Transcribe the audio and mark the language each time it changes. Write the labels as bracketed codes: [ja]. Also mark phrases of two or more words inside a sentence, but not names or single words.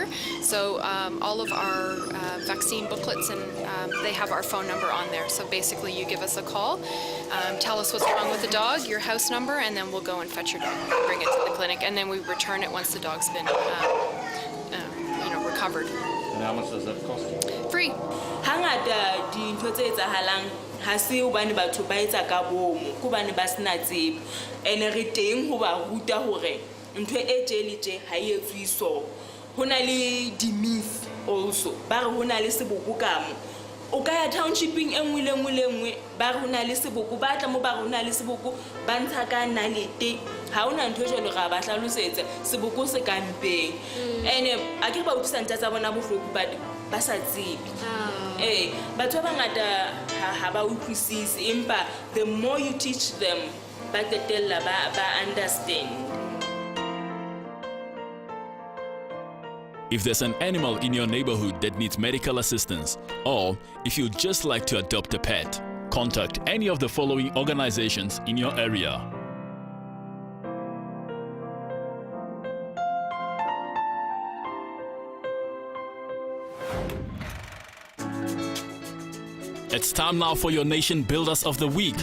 [en] So all of our vaccine booklets and they have our phone number on there. So basically you give us a call, tell us what's wrong with the dog, your house number, and then we'll go and fetch your dog, bring it to the clinic, and then we return it once the dog's been recovered. And how much does that cost? Free. [st] Hangata dintho tse etsahalang ha se hobane batho ba etsa ka bomo ko bane ba sena tsebo ene re teng ho ba ruta hore ntho e tjeletse ha e etswe so hona le di-myth also ba re hona le seboko kamo o ka ya townshiping enngwe le enngwe ba re hona le seboko ba tla mo ba re hona le seboko ba ntsha ka nalete ha hona ntho e jwalo ra ba hlalosetsa seboko se ka mpeng ene a ke ba utlwisa ntja tsa bona bohloko ba sa tsebe batho ba bangata ha ba utlwisise empa [en] the more you teach them [st] ba qetella ba understand. [en] If there's an animal in your neighborhood that needs medical assistance, or if you'd just like to adopt a pet, contact any of the following organizations in your area. It's time now for your Nation Builders of the Week.